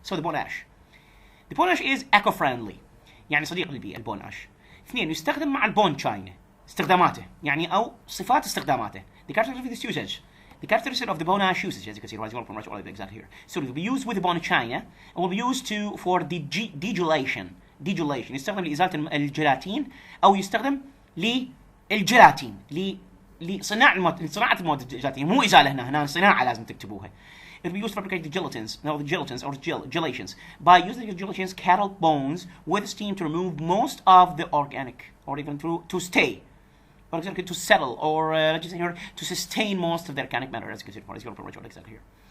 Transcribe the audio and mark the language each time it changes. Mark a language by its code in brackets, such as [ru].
[en] So the [ar] بوناش [en] is eco-friendly، [ar] يعني صديق للبيئة البوناش. اثنين، يستخدم مع البون china، استخداماته يعني أو صفات استخداماته. [en] The characteristic of this usage. The characteristic of the Bonash usage, as you can see, right, pretty much already exactly here. So it will be used with the bone china, and will be used for the degylation. [ar] يستخدم لإزالة الجيلاتين أو يستخدم للجيلاتين لصناعة المواد الجيلاتين، مو إزالة هنا صناعة لازم تكتبوها. [en] It will be used to fabricate the gelatins or gelations. By using the gelations, cattle bones with steam to remove most of the organic, or even to stay, for example, to settle, or let's just say here, to sustain most of the organic matter, as you can see, for example, exactly here.